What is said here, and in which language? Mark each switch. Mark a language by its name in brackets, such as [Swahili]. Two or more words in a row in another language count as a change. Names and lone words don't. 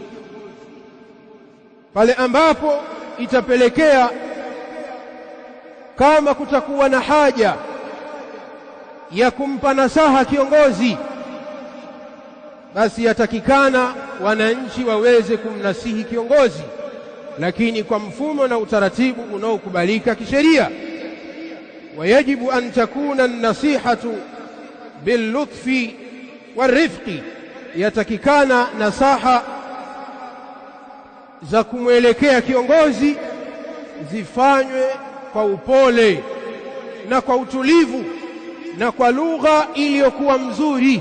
[Swahili] pale ambapo itapelekea kama kutakuwa na haja ya kumpa nasaha kiongozi, basi yatakikana wananchi waweze kumnasihi kiongozi, lakini kwa mfumo na utaratibu unaokubalika kisheria. [Arabic] ويجب أن تكون النصيحة باللطف والرفق, [Swahili] yatakikana nasaha za kumwelekea kiongozi zifanywe kwa upole na kwa utulivu na kwa lugha iliyokuwa mzuri.